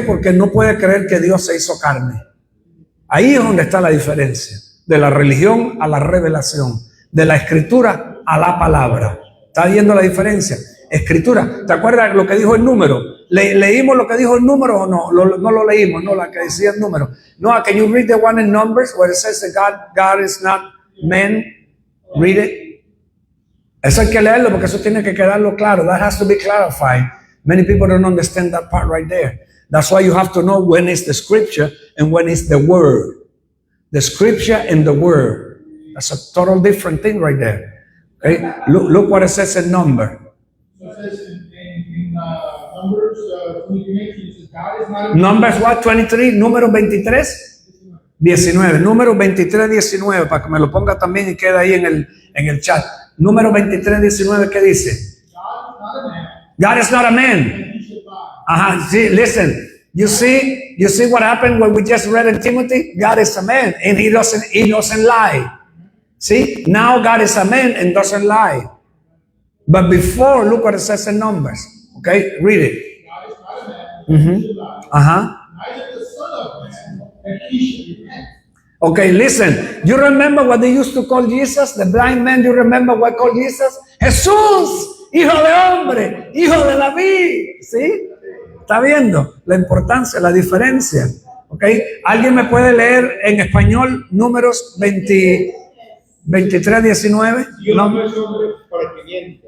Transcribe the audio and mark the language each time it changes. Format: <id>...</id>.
<es>Porque no puede creer que Dios se hizo carne. Ahí es donde está la diferencia. De la religión a la revelación. De la escritura a la palabra. ¿Está viendo la diferencia? Escritura. ¿Te acuerdas lo que dijo el número? ¿Leímos lo que dijo el número o no? No lo leímos, no, la que decía el número.</es> <en>No, can you read the one in Numbers where it says that God is not man? Read it.</en> <es>Eso hay que leerlo porque eso tiene que quedarlo claro.</es> <en>That has to be clarified. Many people don't understand that part right there. That's why you have to know when is the scripture and when is the word. The scripture and the word. That's a total different thing right there. Okay? Look what it says in Numbers. So it says in Numbers 23, it says God is not a Numbers what? 23,</en> <es>número 23, 19. Número 23, 19, para que me lo ponga también y quede ahí en el chat. Número 23, 19, ¿qué dice?</es> <en>God is not a man. See, listen. You see what happened when we just read in Timothy? God is a man and he doesn't lie. See, now God is a man and doesn't lie. But before, look what it says in Numbers. Okay, read it. God is not a man, that he should lie. Neither the Son of Man, that he should repent. Okay, listen. You remember what they used to call Jesus? The blind man, you remember what called Jesus?</en> <es>Jesús, hijo de hombre, hijo de David. ¿Sí? ¿Está viendo la importancia, la diferencia? Okay. ¿Alguien me puede leer en español Números 23, 19? Dios no es hombre para que mienta,</es>